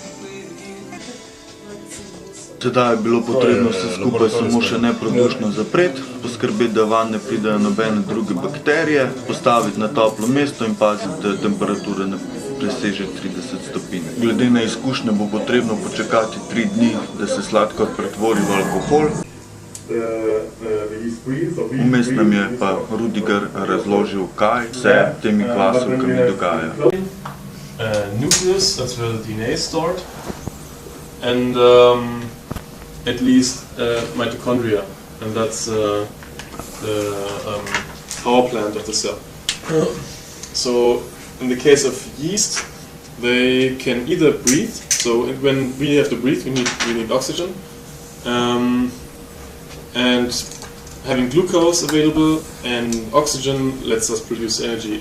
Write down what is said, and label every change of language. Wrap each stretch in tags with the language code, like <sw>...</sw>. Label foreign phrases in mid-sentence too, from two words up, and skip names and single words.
<sl>Sedaj je bilo potrebno vse skupaj samo še neprodušno zapreti, poskrbeti, da vanj ne pridejo nobene druge bakterije, postaviti na toplo mesto in paziti, da temperatura ne preseže 30 stopinj. Glede na izkušnje bo potrebno počakati 3 dni, da se sladkor pretvori v alkohol. Vmes nam je pa Rudiger razložil, kaj se temi kvasovkami dogaja.</sl> <en>Nucleus, that's where the DNA is stored, and at least mitochondria, and that's the power plant of the cell. So in the case of yeast, they can either breathe, so when we have to breathe we need oxygen, and having glucose available and oxygen lets us produce energy.</en>